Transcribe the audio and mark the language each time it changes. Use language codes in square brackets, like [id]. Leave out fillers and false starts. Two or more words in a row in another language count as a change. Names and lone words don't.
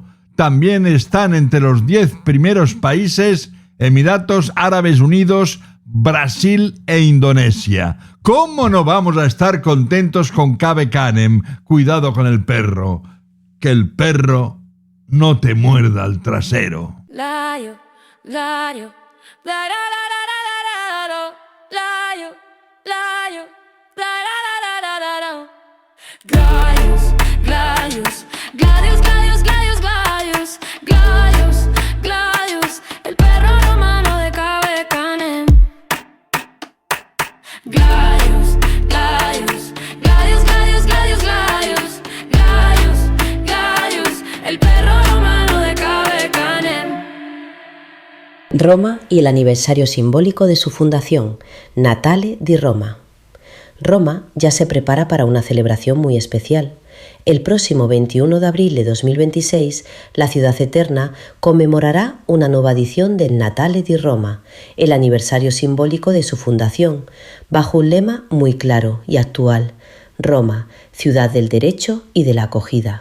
[es] También están entre los 10 primeros países Emiratos Árabes Unidos, Brasil e Indonesia. ¿Cómo no vamos a estar contentos con KB Canem? Cuidado con el perro. Que el perro no te muerda el trasero. Layo, layo, la, la, la, la, la. Layo, layo, la la la la la la. Gladius, Gladius, Gladius, Gladius, Gladius, Gladius, Gladius, Gladius, el perro romano de KB Canem. Gladius, Gladius, Gladius, Gladius, Gladius, Gladius, Gladius, Gladius, el perro romano de KB Canem. Roma y el aniversario simbólico de su fundación, Natale di Roma. Roma ya se prepara para una celebración muy especial. El próximo 21 de abril de 2026, la ciudad eterna conmemorará una nueva edición del Natale di Roma, el aniversario simbólico de su fundación, bajo un lema muy claro y actual: Roma, ciudad del derecho y de la acogida.